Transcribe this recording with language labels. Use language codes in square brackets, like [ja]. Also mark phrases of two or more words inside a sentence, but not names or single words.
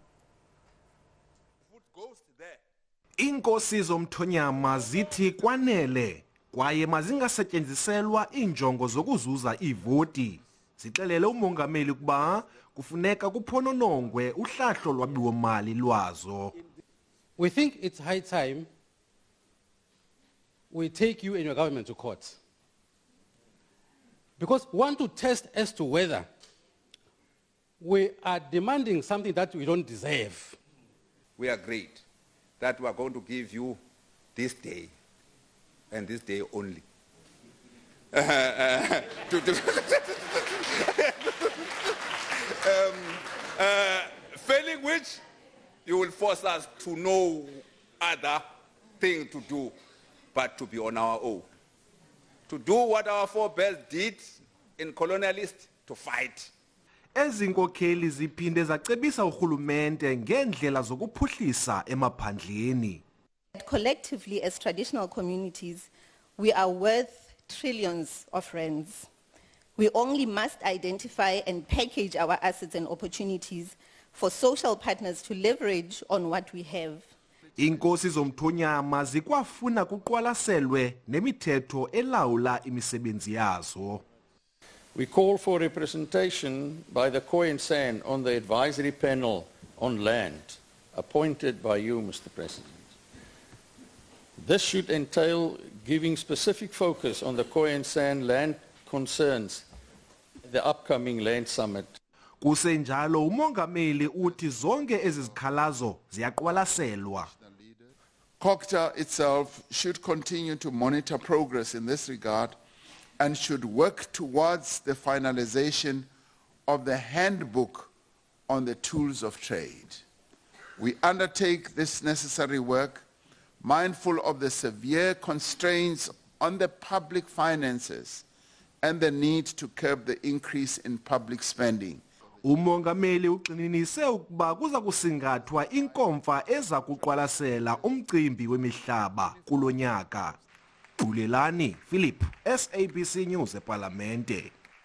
[xh] Iinkosi zomthonyama zithi kwanele kwaye mazingasetyenziselwa iinjongo zokuzuza iivoti. Zixelele umongameli ukuba kufuneka kuphononongwe uhlahlo lwabiwo-mali lwazo. [en] We think it's high time we take you and your government to court. Because we want to test as to whether we are demanding something that we don't deserve. We agreed that we are going to give you this day and this day only. Failing which, you will force us to no other thing to do but to be on our own. To do what our forebears did in colonialists, to fight. [xh] Ezi nkokheli ziphinde zacebisa urhulumente ngeendlela zokuphuhlisa emaphandleni. [en] Collectively, as traditional communities, we are worth trillions of rands. We only must identify and package our assets and opportunities for social partners to leverage on what we have. [xh] Iinkosi zomthonyama zikwafuna kuqwalaselwe nemithetho elawula imisebenzi yazo. [en] We call for representation by the San on the advisory panel on land, appointed by you, Mr. President. This should entail giving specific focus on the San land concerns, the upcoming land summit. [xh] Kusenjalo umongameli uthi zonke ezi zikhalazo ziyaqwalaselwa. [en] COGTA itself should continue to monitor progress in this regard and should work towards the finalization of the handbook on the tools of trade. We undertake this necessary work mindful of the severe constraints on the public finances and the need to curb the increase in public spending. [xh] Umongameli ugxininise ukuba kuza kusingathwa inkomfa eza kuqwalasela umcimbi wemihlaba kulo nyaka. Philip, SABC News epalamente.